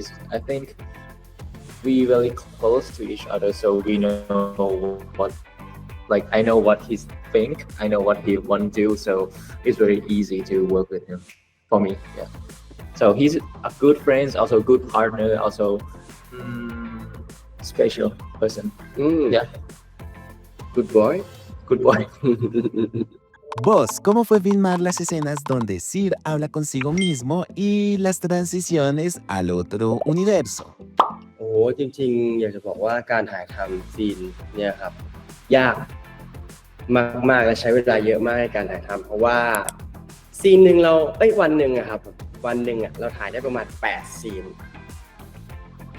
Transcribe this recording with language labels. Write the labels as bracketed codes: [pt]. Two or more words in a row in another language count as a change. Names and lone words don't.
[en] I think we really close to each other, so we know what, like I know what he think, I know what he want to do, so it's very easy to work with him for me. Yeah. So he's a good friend, also a good partner, also special person. Yeah. Good boy. Good boy. [es] Vos, ¿cómo fue filmar las escenas donde Sir habla consigo mismo y las transiciones al otro universo? [th] โอ้จริงๆอยากจะบอกว่าการถ่ายทำซีนเนี่ยครับยากมากๆและใช้เวลาเยอะมากในการถ่ายทำเพราะว่าซีนหนึ่งวันหนึ่งอะครับวันหนึ่งอะเราถ่ายได้ประมาณ8 ซีนเพ